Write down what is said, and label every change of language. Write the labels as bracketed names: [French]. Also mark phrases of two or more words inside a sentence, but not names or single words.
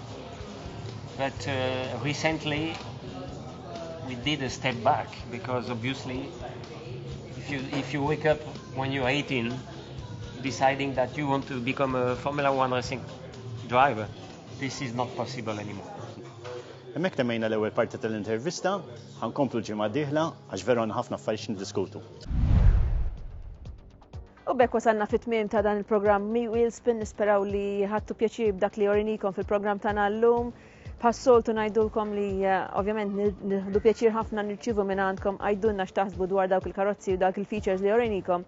[English] But recently, we did a step back because obviously, if you wake up when you're 18, deciding that you want to become a Formula 1 racing driver, this is not possible anymore. [Maltese] Hemmhekk temmejna l-ewwel parti tal-intervista, ħankomplu ġimgħa d-dieħla għax vera ħafna affarijiet niddiskutu. U bekk wasalna fit-tmiem ta' dan il-programm Wheelspin, nisperaw li ħadtu pjaċir b'dak li orinikom fil-programm tagħna llum. Passoltu ngħidulkom li ovvjament nieħdu pjaċir ħafna nirċievu minn għandkom għajdulna x'taħsbu dwar dawk il-karozzi u dawk il-features li orinikom.